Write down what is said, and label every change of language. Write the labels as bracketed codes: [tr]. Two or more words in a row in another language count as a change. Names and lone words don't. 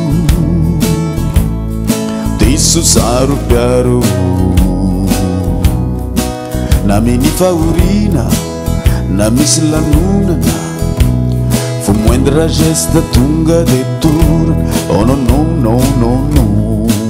[mg] diso saro piaro na miny fahorina na misy lanonana fo [fr] moindre geste [mg] tonga de torana [fr] oh non non non [mg] non non